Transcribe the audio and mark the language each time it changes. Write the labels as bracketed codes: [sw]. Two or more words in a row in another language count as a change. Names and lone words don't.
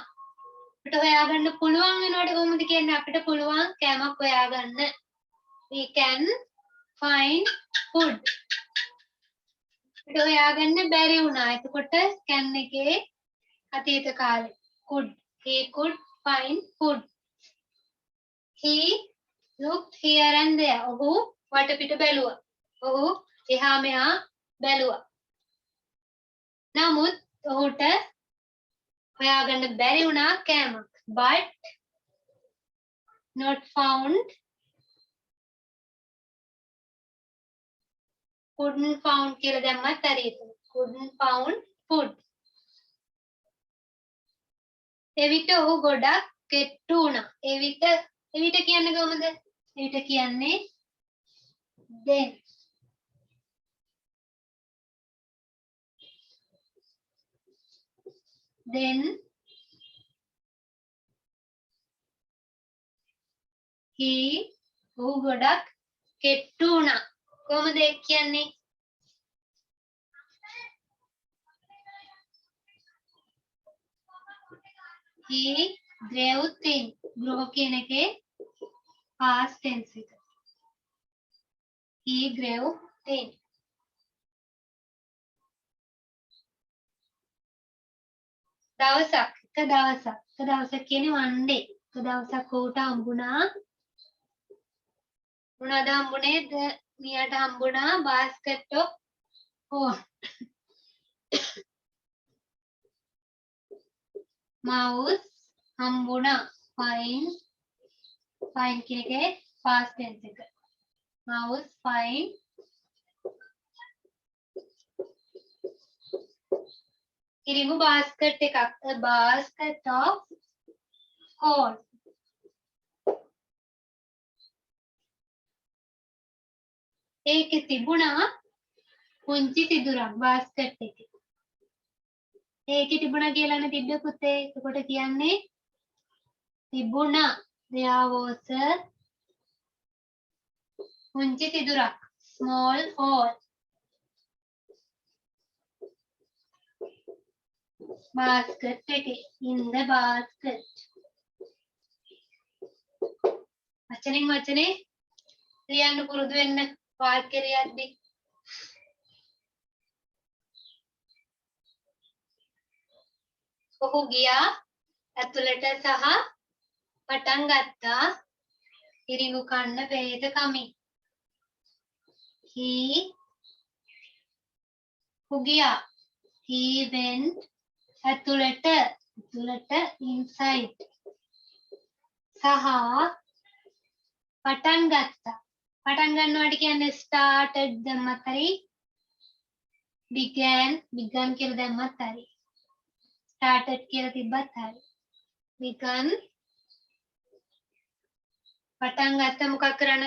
[si] අපිට හොයාගන්න පුළුවන් වෙනවට කොහොමද කියන්නේ? අපිට පුළුවන් කෑමක් හොයාගන්න. [en] We can find food. [si] අපිට හොයාගන්න බැරි වුණා. එතකොට can එකේ අතීත කාලේ could. [en] He could find food. He looked here and there. [si] ඔහු වටපිට බැලුවා. ඔහු එහා මෙහා බැලුවා. නමුත් ඔහුට හොයාගන්න බැරි වුණා කෑමක්. [en] But not found. Couldn't found [si] කියලා දැම්මත් හරියට. [en] Couldn't found food. [si] එවිට ඔහු ගොඩක් කෙට්ටු වුණා. එවිට කියන්නේ කොහොමද? එවිට කියන්නේ then. [en] Then he [si] ඔහු ගොඩක් කෙට්ටු වුණා. කොහොමද ඒ කියන්නේ? [en] he grew thin. [si] grow කියන එකේ [en] past tense [si] එක. [en] he grew thin. [si] දවසක් කියන්නේ [en] one day. [si] එක දවසක් ඔහුට හම්බුණා මොනවද හම්බුනේ? මියාට හම්බුණා [en] basket of corn. [si] mouse හම්බුණා find කියන එකේ [en] past tense [si] එක. [en] mouse find ඉරිඟු basket එකක්. a basket of corn. [si] ඒකේ තිබුණා පුංචි සිදුරක් basket එකේ. ඒකේ තිබුණා කියලානේ තිබ්බේ පුතේ. එතකොට කියන්නේ තිබුණා. [en] There was a [si] පුංචි සිදුරක්. [en] Small hole. Basket එකේ. In the basket. [si] වචනෙන් වචනේ ලියන්න පුරුදු වෙන්න වාක්‍ය ලියද්දී. ඔහු ගියා ඇතුළට සහ පටන් ගත්තා ඉරිඟු කන්න බෙහෙත කමින්. ඔහු ගියා. [en] He went ඇතුළට inside. [si] සහ පටන් ගත්තා. පටන් ගන්නවට කියන්නේ started දැම්මත් හරි began කියලා දැම්මත් හරි. started කියලා තිබ්බත් හරි. began පටන් ගත්ත මොකක් කරන්නද?